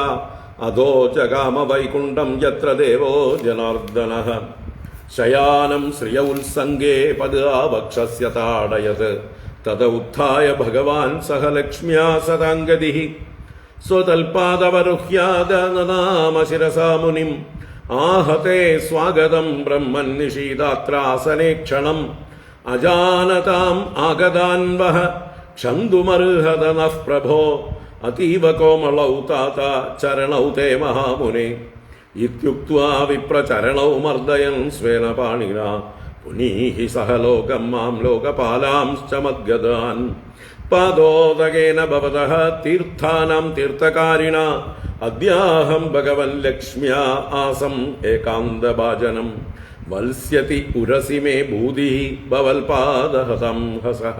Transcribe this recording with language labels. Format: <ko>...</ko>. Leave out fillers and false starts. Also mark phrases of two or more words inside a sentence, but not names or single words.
<sa>അധോ ജഗാമ വൈകുണ്ഠം യത്ര ദേവോ ജനാർദ്ദനഃ. ശയാനം ശ്രിയ ഉത്സംഗേ പദാ വക്ഷസ്യ താടയത്. തത ഉത്ഥായ ഭഗവാൻ സഹ ലക്ഷ്മ്യാ സദാംഗതിഃ. സ്വതൽപാദവരുഹ്യാദ നനാമ ശിരസാ മുനിം. आहते स्वागतं ब्रह्मन् निशीदात्रासने क्षणम् अजानताम् आगतान् वः क्षन्तुमर्हत नः प्रभो अतीव कोमलौ तात चरणौ ते महामुने इत्युक्त्वा विप्रचरणौ मर्दयन् स्वेन पाणिना पुनीः सह लोकं मां लोकपालांश्च मद्गदान् पादोदकेन भवतः तीर्थानां तीर्थकारिणा अद्याहं भगवन् लक्ष्म्या आसम् एकान्तभाजनं वल्स्यति उरसि मे भूतिः भवल्पादहतं हसः।</sa>